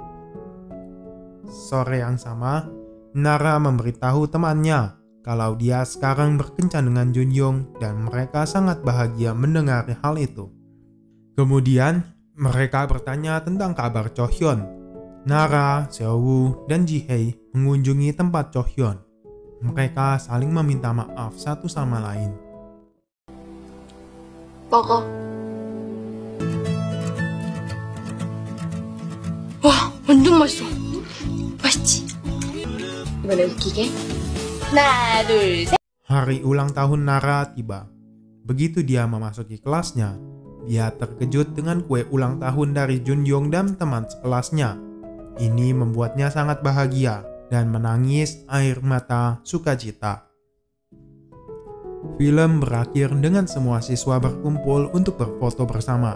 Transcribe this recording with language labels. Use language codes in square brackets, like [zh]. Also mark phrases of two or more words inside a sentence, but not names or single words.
[id] Sore yang sama, Nara memberitahu temannya kalau dia sekarang berkencan dengan Junyoung dan mereka sangat bahagia mendengar hal itu. Kemudian, mereka bertanya tentang kabar Cho Hyun. Nara, Seo-woo, dan Ji-hye mengunjungi tempat Cho Hyun. Mereka saling meminta maaf satu sama lain. [ko] 먹어. 와, 완전 맛있어. 맛있지? 이번에 웃기게. 하나, 둘, 셋. [id] Hari ulang tahun Nara tiba. Begitu dia memasuki kelasnya, dia terkejut dengan kue ulang tahun dari Junyoung dan teman sekelasnya. Ini membuatnya sangat bahagia dan menangis air mata sukacita. Film berakhir dengan semua siswa berkumpul untuk berfoto bersama.